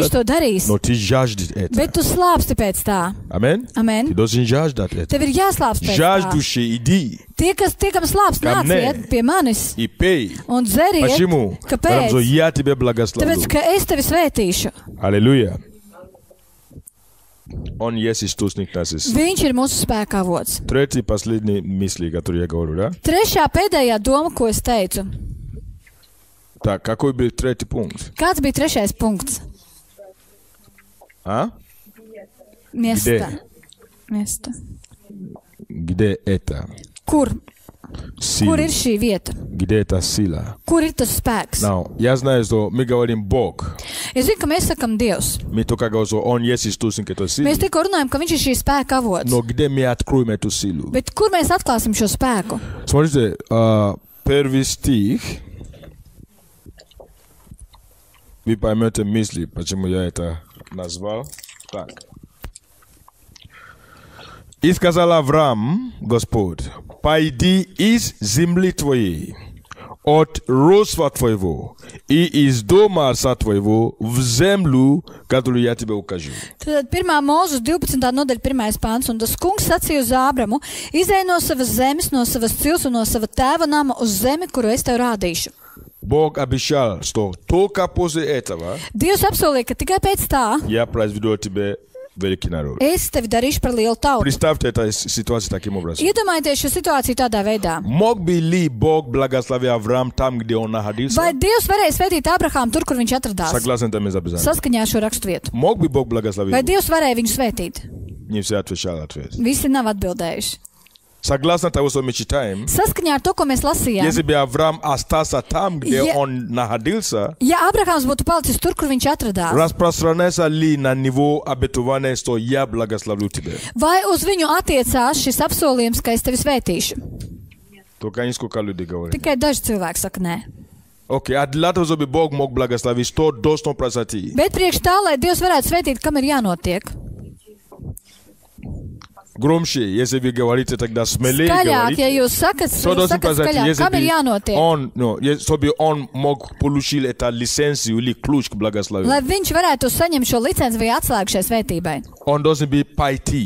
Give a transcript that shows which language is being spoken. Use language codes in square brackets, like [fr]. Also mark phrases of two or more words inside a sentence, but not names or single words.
[ru] делать. [lv] to darīs. [ru] Но ты жаждешь это. [lv] Bet tu slāpsti pēc tā. [ru] Аминь. Ты [lv] Amen. [ru] должен жаждать это. [lv] Tev ir jāslāpst pēc tā. [ru] Жаждущий, иди [lv] Tie, kam slāpst, Kam nāciet ne. pie manis [ru] и пей. [lv] un dzeriet. [ru] Почему? Потому что [lv] Kāpēc? [ru] я тебя благословлю. [lv] Tāpēc, ka es tevi svētīšu. [ru] Аллилуйя. Он есть источник нашей силы. [lv] Viņš ir mūsu spēka avots. [ru] Третий, последний мысли, который я говорю, да? [lv] Trešā pēdējā doma, ko es teicu. [ru] Так, какой был третий пункт? [lv] Kāds bija trešais punkts? [ru] А? Miesta. Miesta. Где это? [lv] Kur? [ru] Сила. [lv] Kur ir šī vieta? [ru] Где эта сила? [lv] Kur ir tas spēks? [ru] Now, я знаю, что мы говорим Бог. [lv] Es zinu, ka mēs sakam Dievs. [ru] Мы только говорим, что Он есть источник этой силы. [lv] Mēs tikko runājam, ka viņš ir šī spēka avots. [ru] Но где мы откроем эту силу? [lv] Bet kur mēs atklāsim šo spēku? [ru] Смотрите, первый стих. Вы поймете мысли, почему я это назвал. Так. И сказал Авраам, Господь, пойди из земли твоей, от родства твоего и из дома отца твоего в землю, которую я тебе укажу. [lv] Tad 1. Mūzes 12. nodaļa 1. pāns, un tas kungs sacīja uz Ābramu, izej no savas zemes, no savas cils un no sava tēva nama uz zemi, kuru es tev rādīšu. [ru] Бог обещал, что только после этого [lv] Dievs apsolīja, ka tikai pēc tā [ru] я произведу тебе великий народ. [lv] es tevi darīšu par lielu tautu. [ru] Представьте эту ситуацию таким образом. [lv] Iedomājieties šo situāciju tādā veidā. [ru] Мог бы ли Бог благословить Авраам там, где он находился? [lv] Vai Dievs varēja svētīt Abrahāmu tur, kur viņš atradās? [ru] Согласен там записать. [lv] Saskaņā ar šo raksturvietu. [ru] Мог бы Бог благословить? [lv] Vai Dievs varēja viņu svētīt? [ru] Не все отвечали ответ. [lv] Visi nav atbildējuši. [ru] Согласно того, что мы читаем, [lv] Saskaņā ar to, ko mēs lasījām, [ru] если бы Авраам остался там, где Я- он находился, [lv] ja Abrahāms būtu palicis tur, kur viņš atradās, [ru] распространяется ли на него обетование, что я благословлю тебя? [lv] vai uz viņu attiecās šis apsolījums, ka es tevi svētīšu? [ru] Только несколько людей говорят. [lv] Tikai daži cilvēki saka nē. [ru] Окей, а для того, чтобы Бог мог благословить, что должно произойти? [lv] Bet priekš tā, lai Dievs varētu svētīt, kam ir jānotiek? [ru] Громче, если вы говорите, тогда смелее [lv] Skaļāk, ja [ru] говорите. [lv] jūs sakat, [ru] Что [lv] jūs [ru] должен [lv] sakat [ru] произойти, [lv] skaļāk, [ru] если [lv] kam ir [ru] бы [lv] jānotiek? [ru] он, чтобы он мог получить эту лицензию или ключ к благословению? [lv] Lai viņš varētu saņemt šo licenci vai atslēgu šai svētībai. [ru] Он должен быть пойти.